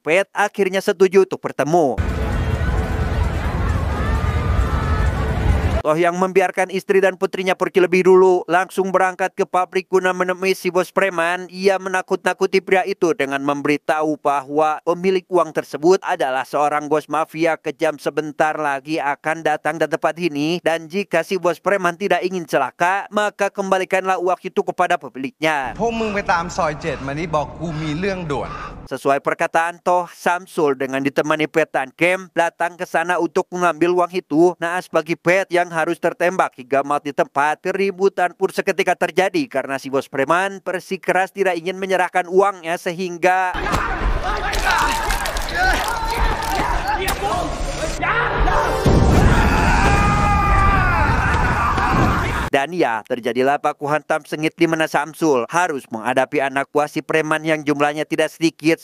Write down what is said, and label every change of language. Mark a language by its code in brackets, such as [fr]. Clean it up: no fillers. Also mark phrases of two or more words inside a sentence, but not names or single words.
[id] Pet akhirnya setuju untuk bertemu. Toh yang membiarkan istri dan putrinya pergi lebih dulu langsung berangkat ke pabrik guna menemui si bos preman. Ia menakut-nakuti pria itu dengan memberitahu bahwa pemilik uang tersebut adalah seorang bos mafia kejam sebentar lagi akan datang di tempat ini. Dan jika si bos preman tidak ingin celaka, maka kembalikanlah uang itu kepada pemiliknya. [th] พวกมึงไปตามซอย7มานี่บอกกูมีเรื่องด่วน [id] Sesuai perkataan Toh, Samsul dengan ditemani Pet dan Kem datang ke sana untuk mengambil uang itu. Naas bagi Pet yang harus tertembak hingga mati di tempat. Keributan pun seketika terjadi karena si bos preman bersikeras tidak ingin menyerahkan uangnya sehingga dan ya, terjadilah baku hantam sengit di mana Samsul harus menghadapi anak buah si preman yang jumlahnya tidak sedikit.